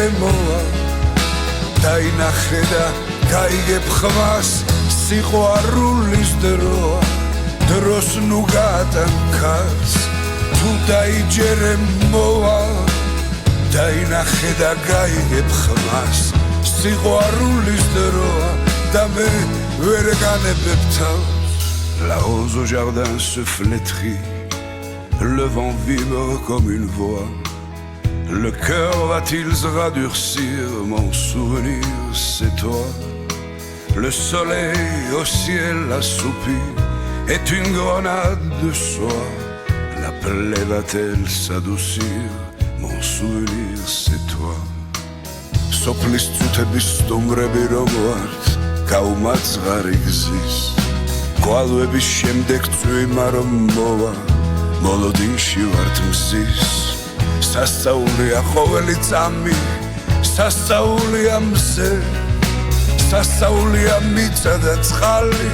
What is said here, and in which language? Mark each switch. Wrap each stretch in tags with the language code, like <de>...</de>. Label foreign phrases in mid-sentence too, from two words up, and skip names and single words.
<ka>მოვა დაინახე და გაიგებ ხმას სიყვარულის დროა დროს ნუ გადამქარს თუ დაიჯერე მოვა დაინახე და გაიგებ ხმას სიყვარულის დროა და მე ვერ განებებ თავს</ka> <fr>La rose au jardin se flétrit le vent vibre comme une voix le cœur va-t-il se radurcir mon souvenir c'est toi le soleil au ciel assoupi est une grenade de soie la plaie va-t-elle s'adoucir mon souvenir c'est toi</fr> <ka>სოფლის წუთების სტუმრები როგორც გაუმაძღარი გზის გვალვების შემდეგ წვიმა რომ მოვა მოლოდინში ვართ მზის სასწაულია ყოველი წამი სასწაულია მზე სასწაულია მიწა და წყალი</ka>